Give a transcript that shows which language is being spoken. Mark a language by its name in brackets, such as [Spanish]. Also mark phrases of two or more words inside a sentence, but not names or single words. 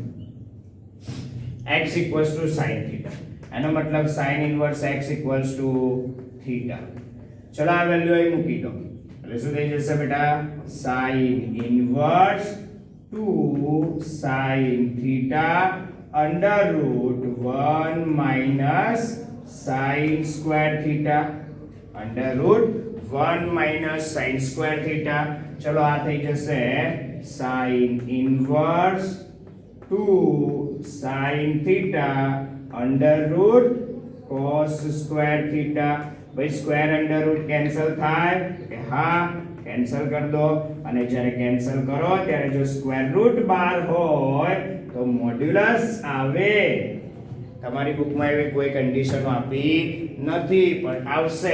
[Gujarati] x sin θ એનો મતલબ [English] sin inverse x θ. [Gujarati] ચલો આ વેલ્યુ અહીં મૂકી દો એટલે શું થઈ જશે બેટા? [English] sin inverse 2 sin θ under root 1 minus sin square θ under root 1 minus sin square θ. [Gujarati] ચલો આ થઈ જશે [English] sin inverse 2 sin θ under root cos square θ. [Gujarati] ભાઈ [English] square under root [Gujarati] કેન્સલ થાય કે હા કેન્સલ કરી દો. અને જ્યારે કેન્સલ કરો ત્યારે જો [English] square root [Gujarati] બહાર હોય તો મોડ્યુલસ આવે. તમારી બુકમાં એવી કોઈ કન્ડિશનો આપી નથી પણ આવશે.